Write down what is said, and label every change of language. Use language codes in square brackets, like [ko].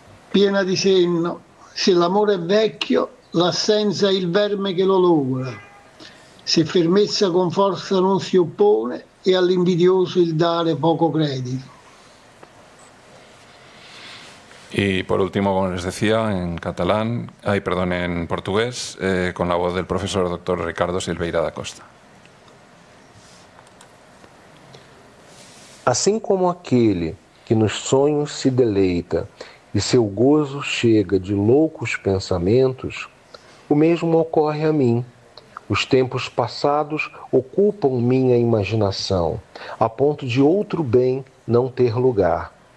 [it] Piena di senno, se l'amore è vecchio, l'assenza è il verme che lo logora. Se fermezza con forza non si oppone e all'invidioso il dare poco credito. [es] Y por último, como les decía, en en portugués, con la voz del profesor Dr. Ricardo Silveira da Costa. [pt] Assim como aquele que nos sonhos se deleita e seu gozo chega de loucos pensamentos, o mesmo ocorre a mim. Os tempos passados ocupam minha imaginação, a ponto de outro bem não ter lugar.